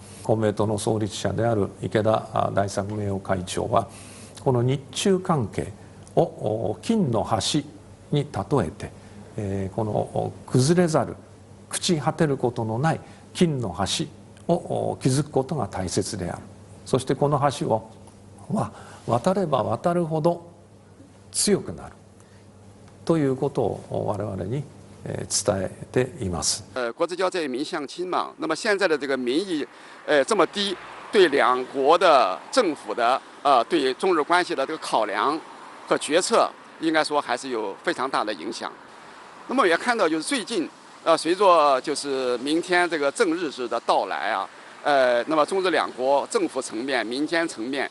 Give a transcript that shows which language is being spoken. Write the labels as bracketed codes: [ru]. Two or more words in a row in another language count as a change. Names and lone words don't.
[ja] 公明党の創立者である池田大作名誉会長はこの日中関係を金の橋に例えてこの崩れざる朽ち果てることのない金の橋を築くことが大切である。そしてこの橋を渡れば渡るほど強くなるということを我々に伝えています。 [zh] 国之交在民相亲嘛，那么现在的这个民意这么低，对两国的政府的对中日关系的这个考量和决策，应该说还是有非常大的影响。那么也看到就是最近随着就是明天这个正日子的到来那么中日两国政府层面、民间层面。